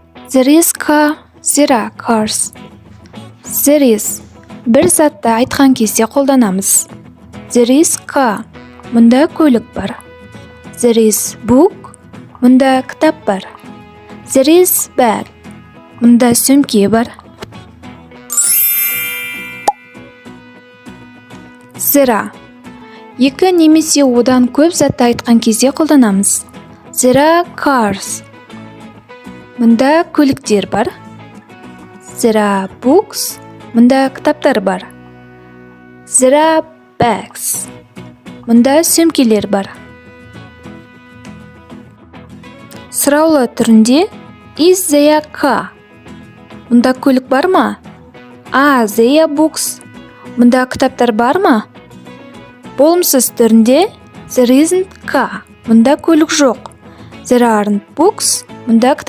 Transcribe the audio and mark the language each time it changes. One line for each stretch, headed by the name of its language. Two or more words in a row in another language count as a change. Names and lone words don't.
English: There is car, there are cars. There is
Kazakh: bir zatты айтқан кезде қолданамыз.
English: There is car,
Kazakh: мұнда көлік бар.
English: There is book,
Kazakh: мұнда кітап бар.
English: There is bag,
Kazakh: мұнда сөмке бар.
English: There are
Kazakh: екі немесе одан көп затты айтқан кезде қолданамыз.
English: There are cars,
Kazakh: мұнда көліктер бар.
English: There are books,
Kazakh: мұнда кітаптар бар.
English: There are bags,
Kazakh: мұнда сөмкелер бар. Сұраулы түрінде
English: is there car,
Kazakh: мұнда көлік бар ма?
English: Are there books,
Kazakh: мұнда кітаптар бар ма? Болымсыз түрінде
English: there isn't car,
Kazakh: мұнда көлік жоқ.
English: There aren't books,
Kazakh: мұнда кітап